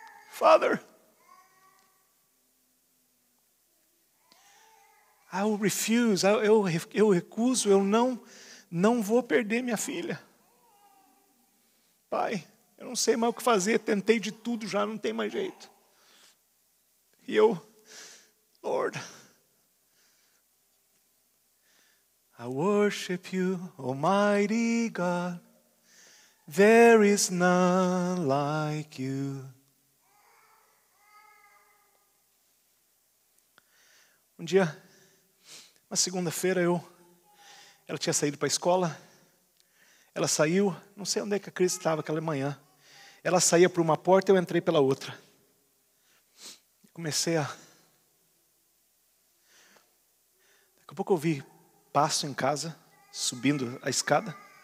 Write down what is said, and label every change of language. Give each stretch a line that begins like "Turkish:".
English: Father, I will refuse,
Portuguese: eu recuso, eu não vou perder minha filha. Pai, eu não sei mais o que fazer, tentei de tudo já, não tem mais jeito. E eu,
English: Lord, I worship you, Almighty God, there is none like you.
Portuguese: Um dia, uma segunda-feira, ela tinha saído para a escola, ela saiu, não sei onde é que a Cris estava aquela manhã, ela saía por uma porta, eu entrei pela outra. Comecei Daqui a pouco eu ouvi passo em casa, subindo a escada.